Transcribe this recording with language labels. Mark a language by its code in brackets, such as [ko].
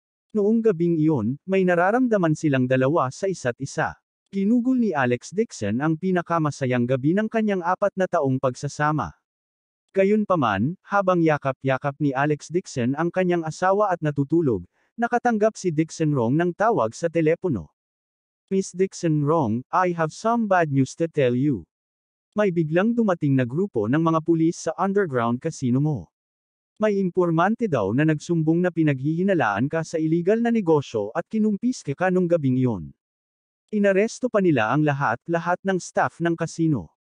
[tl] Noong gabing iyon, may nararamdaman silang dalawa sa isa't isa. Ginugol ni Alex Dixon ang pinakamasayang gabi ng kanyang 4 na taong pagsasama. Gayunpaman, habang yakap-yakap ni Alex Dixon ang kanyang asawa at natutulog, nakatanggap si Dixon Rong ng tawag sa telepono. [en] "Miss Dixon Rong, I have some bad news to tell you. [tl] May biglang dumating na grupo ng mga pulis sa underground casino mo. May impormante daw na nagsumbong na pinaghihinalaan ka sa iligal na negosyo at kinumpiske ka nung gabing iyon. Inaresto pa nila ang lahat ng staff ng casino."